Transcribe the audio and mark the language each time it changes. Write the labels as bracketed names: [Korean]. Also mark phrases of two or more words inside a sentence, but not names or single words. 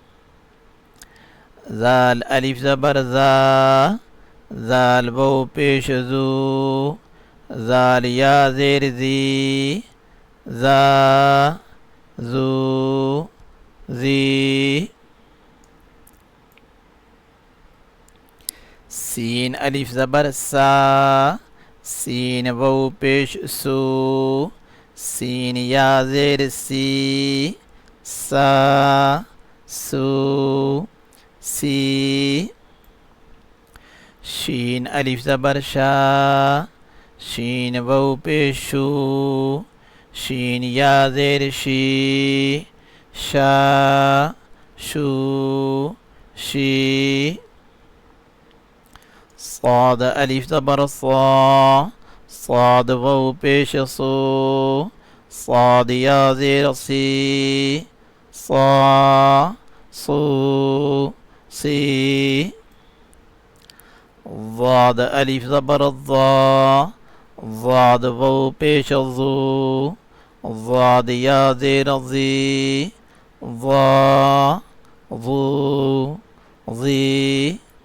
[Urdu] زال الف زبر زا، زال واو پیش زو، زال یا زیر زی، زا زو زی. سین الف زبر سا، سین واو پیش سو، سین یا زیر سی، سا سو سی. شین الف زبر شا، شین واو پیش شو، شین یا زیر شی، شا شو شی. صاد الف زبر صا، صاد واو پیش صو، صاد یا زیر سی، صا صو سی. ضاد الف زبر ضا، ضاد واو پیش ضو، ضاد یا زیر ضی، ضا ضو ضی.